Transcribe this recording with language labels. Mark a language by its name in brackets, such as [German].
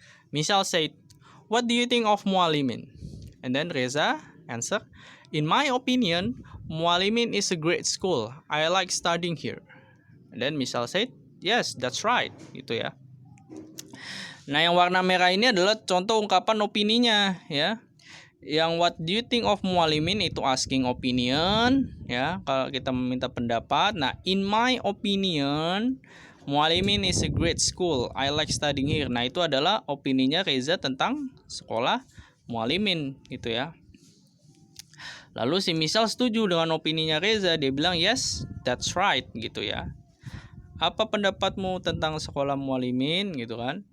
[English] Michal said, what do you think of Mualimin? And then Reza answered, in my opinion, Mualimin is a great school. I like studying here. And then Michal said, yes, that's right. [Indonesian] Gitu ya. Nah, yang warna merah ini adalah contoh ungkapan opininya ya. [English] Yang what do you think of Mualimin itu asking opinion [Indonesian] ya, kalau kita meminta pendapat. [English] Nah, in my opinion, Mualimin is a great school. I like studying here. [Indonesian] Nah, itu adalah opininya Reza tentang sekolah Mualimin gitu ya. Lalu si Michal setuju dengan opininya Reza, dia bilang [English] yes, that's right [Indonesian] gitu ya. Apa pendapatmu tentang sekolah Mualimin gitu kan?